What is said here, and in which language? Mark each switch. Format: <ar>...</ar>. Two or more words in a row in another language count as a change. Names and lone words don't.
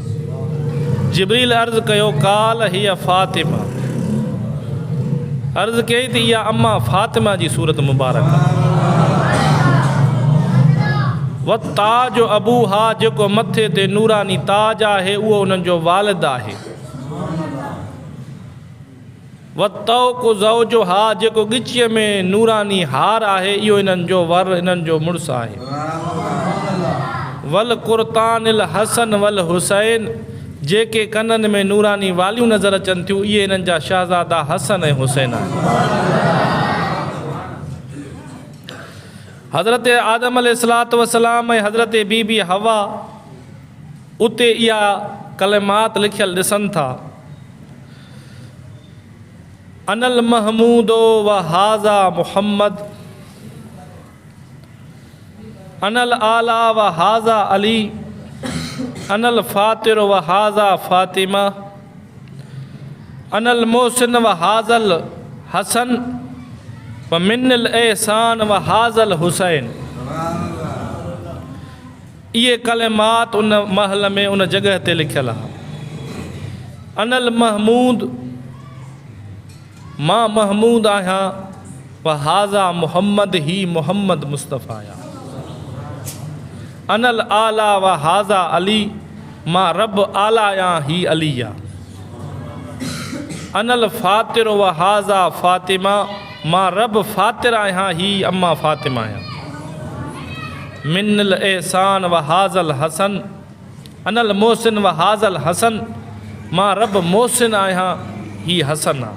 <sd>जिब्रील अर्ज़ु कयो,</sd> <ar>قال هي فاطمة.</ar> <sd>अर्ज़ु कई त इहा अम्मा फ़ातिमा जी सूरत मुबारक आहे।</sd> <ar>والتاج أبوها,</ar> <sd>जेको मथे ते नूरानी ताज आहे उहो उन्हनि जो वालिद आहे।</sd> <ar>والطوق زوجها,</ar> <sd>जेको ॻिचीअ में नूरानी हार आहे इहो इन्हनि जो वर, इन्हनि जो मुड़ुसु आहे।</sd> <ar>والقرطان الحسن والحسين,</ar> <sd>जेके कननि में नूरानी वालियूं नज़र अचनि थियूं इहे इन्हनि जा शहज़ादा हसन ऐं हुसैन आहिनि। हज़रत आदम</sd> <ar>عليه الصلاة والسلام</ar> <sd>ऐं हज़रत बीबी हवा उते इहा कलिमात लिखियल ॾिसनि था,</sd> <ar>أنا المحمود وهذا محمد، أنا الأعلى وهذا علي، أنا الفاطر وهذا فاطمة، أنا المحسن وهذا الحسن ومن الإحسان وهذا الحسين.</ar> <sd>इहे कलिमात उन महल में उन जगह ते लिखियल आहे।</sd> <ar>أنا المحمود,</ar> <sd>मां महमूद आहियां,</sd> <ar>وهذا محمد,</ar> <sd>ही मुहम्मद मुस्तफ़ा आहियां।</sd> <ar>أنا الأعلى وهذا علي,</ar> <sd>मां रब आला आहियां, ही अली आहे।</sd> <ar>أنا الفاطر وهذا فاطمة,</ar> <sd>मां रब फ़ातिर आहियां, ही अम्मा फ़ातिमा आहियां।</sd> <ar>من الإحسان وهذا الحسن، أنا المحسن وهذا الحسن,</ar> <sd>मां रब मोहसिन आहियां, ही हसन आहे।</sd>